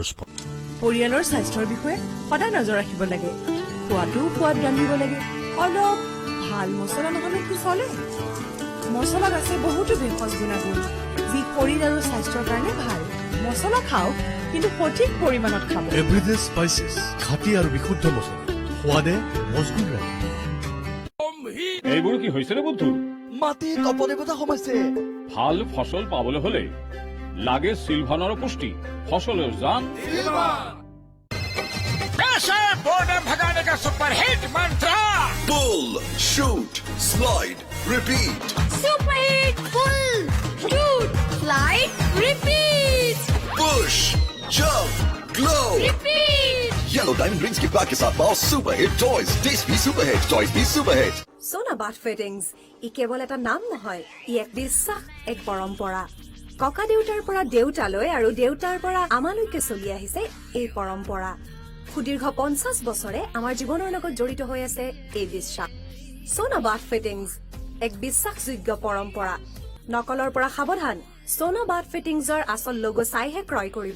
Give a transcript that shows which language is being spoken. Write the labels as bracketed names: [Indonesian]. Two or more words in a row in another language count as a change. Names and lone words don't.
[Assamese] পৰিয়ালৰ স্বাস্থ্যৰ বিষয়ে সদায় নজৰ ৰাখিব লাগে খোৱাটো সোৱাদ ৰান্ধিব লাগে অলপ ভাল মছলা নহলে কি চলে মছলাত আছে বহুতো ভেষজ গুণাগুণ যি শৰীৰ আৰু স্বাস্থ্যৰ কাৰণে ভাল মছলা খাওক কিন্তু সঠিক পৰিমাণত খাব এভৰিডে স্পাইচেছ খাটি আৰু বিশুদ্ধ মছলা সোৱাদে মজগুত ৰাখে এইবোৰ কি হৈছে ৰে বন্ধু মাটিত অপদেৱতা সোমাইছে ভাল ফসল পাবলৈ হলে লাগে সিলভানৰ পুষ্টি ফসলের জান [Hindi] कैसे बोर्डम भगाने का [English] super hit [Hindi] मंत्र [English] Pull, shoot, slide, repeat. Super hit! Pull! Shoot! Slide! Repeat! Push, jump, glow. Repeat! [Hindi] Yellow Diamond Rings के पैक के साथ पाओ [English] super hit toys taste [Hindi] भी [English] super hit toys [Hindi] भी [English] super hit [Assamese] সোনা বাথ ফিটিংছ ই কেৱল এটা নাম নহয় ই এক বিশ্বাস এক পৰম্পৰা ককা দেউতাৰ পৰা দেউতালৈ আৰু দেউতাৰ পৰা আমালৈকে চলি আহিছে এই পৰম্পৰা সুদীৰ্ঘ 50 বছৰে আমাৰ জীৱনৰ লগত জড়িত হৈ আছে এই বিশ্বাস সোনা বাথ ফিটিংছ এক বিশ্বাসযোগ্য পৰম্পৰা নকলৰ পৰা সাৱধান সোনা বাথ ফিটিংছৰ আচল লোগো চাইহে ক্ৰয় কৰিব